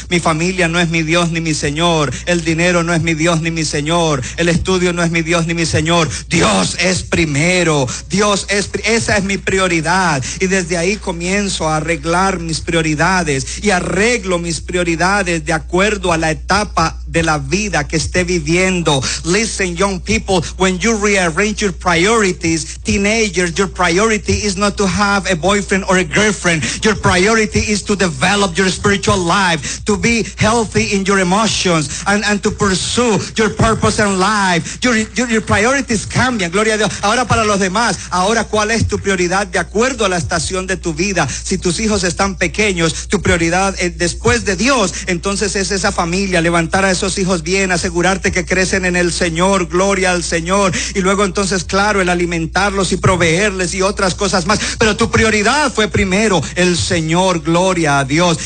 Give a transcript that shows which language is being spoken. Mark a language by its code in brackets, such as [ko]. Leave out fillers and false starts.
[es] Mi familia no es mi Dios ni mi Señor. El dinero no es mi Dios ni mi Señor. El estudio no es mi Dios ni mi Señor. Dios es primero. Dios es, esa es mi prioridad, y desde ahí comienzo a arreglar mis prioridades y arreglo mis prioridades de acuerdo a la etapa de la vida que esté viviendo. [en] Listen, young people, when you rearrange your priorities, teenagers, your priority is not to have a boyfriend or a girlfriend. Your priority is to develop your spiritual life, to be healthy in your emotions, and to pursue your purpose in life. Your priorities [es] cambian, gloria a Dios. Ahora para los demás, ahora ¿cuál es tu prioridad de acuerdo a la estación de tu vida? Si tus hijos están pequeños, tu prioridad después de Dios, entonces es esa familia, levantar a esos hijos bien, asegurarte que crecen en el Señor, gloria al Señor, y luego entonces, claro, el alimentarlos y proveerles y otras cosas más, pero tu prioridad fue primero el Señor, gloria a Dios.